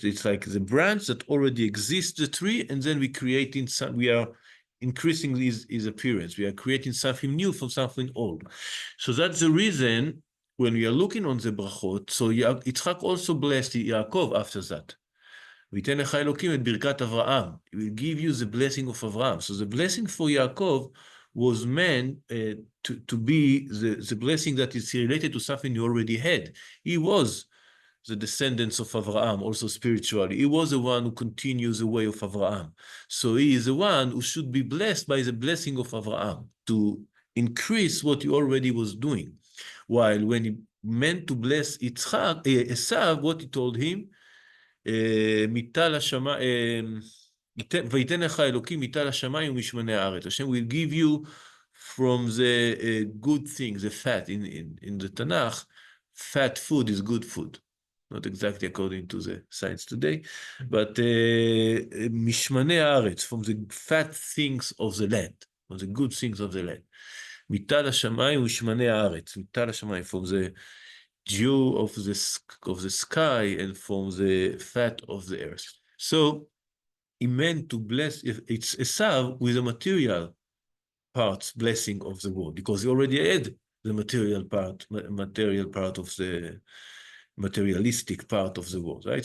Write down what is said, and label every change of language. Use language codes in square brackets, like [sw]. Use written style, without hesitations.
[en] It's like the branch that already exists, the tree, and then we are increasing his appearance. We are creating something new from something old. So that's the reason when we are looking on the brachot, so Yitzchak also blessed Yaakov after that. [he] וייתן לך אלוקים את ברכת אברהם. [en] He will give you the blessing of Abraham. So the blessing for Yaakov was meant to be the blessing that is related to something you already had. He was the descendants of Abraham, also spiritually. He was the one who continues the way of Abraham. So he is the one who should be blessed by the blessing of Abraham to increase what he already was doing. While when he meant to bless Esau, what he told him, [he] מיטל השמיים, ויתן לך אלוקים מיטל השמיים ומשמני הארץ. [en] Hashem will give you from the good things, the fat. In the Tanakh, fat food is good food. Not exactly according to the science today, but [he] משמני הארץ, [en] from the fat things of the land, from the good things of the land. [he] מיטל השמיים ומשמני הארץ. מיטל השמיים, [en] from the dew of the sky and from the fat of the earth. So he meant to bless, if it's Esav with the material parts blessing of the world, because he already had the material part of the materialistic part of the world, right?